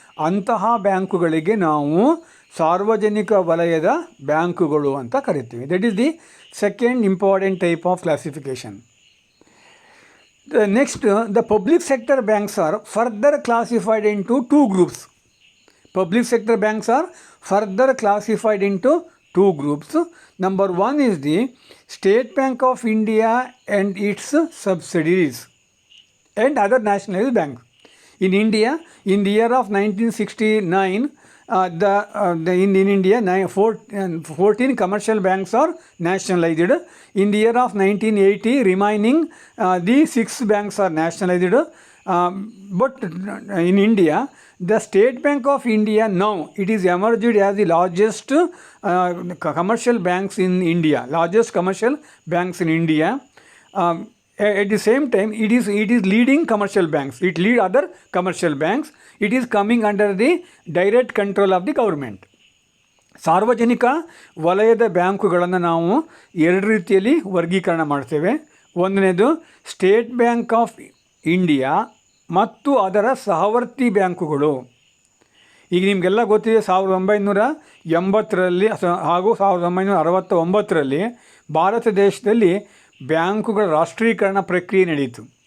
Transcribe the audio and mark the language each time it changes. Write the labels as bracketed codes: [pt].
[kn] ಅಂತಹ ಬ್ಯಾಂಕುಗಳಿಗೆ ನಾವು ಸಾರ್ವಜನಿಕ ವಲಯದ ಬ್ಯಾಂಕುಗಳು ಅಂತ ಕರಿತೀವಿ. [en] That is the second important type of classification. Next, the public sector banks are further classified into two groups. Public sector banks are further classified into two groups. Number one is the State Bank of India and its subsidiaries and other nationalized banks. In India, in the year of 1969, in India, 14 commercial banks are nationalized. In the year of 1980, remaining the 6 banks are nationalized. But in India, the State Bank of India now, it is emerged as the largest commercial banks in India, largest commercial banks in India. At the same time, it is leading commercial banks. It lead other commercial banks. It is coming under the direct control of the government. [kn] ಸಾರ್ವಜನಿಕ ವಲಯದ ಬ್ಯಾಂಕುಗಳನ್ನು ನಾವು ಎರಡು ರೀತಿಯಲ್ಲಿ ವರ್ಗೀಕರಣ ಮಾಡ್ತೇವೆ. ಒಂದನೇದು state bank of India ಮತ್ತು ಅದರ ಸಹವರ್ತಿ ಬ್ಯಾಂಕುಗಳು. ಈಗ ನಿಮಗೆಲ್ಲ ಗೊತ್ತಿದೆ, 1980ರಲ್ಲಿ ಹಾಗೂ 1969ರಲ್ಲಿ ಭಾರತ ದೇಶದಲ್ಲಿ ಬ್ಯಾಂಕುಗಳ ರಾಷ್ಟ್ರೀಕರಣ ಪ್ರಕ್ರಿಯೆ ನಡೆಯಿತು.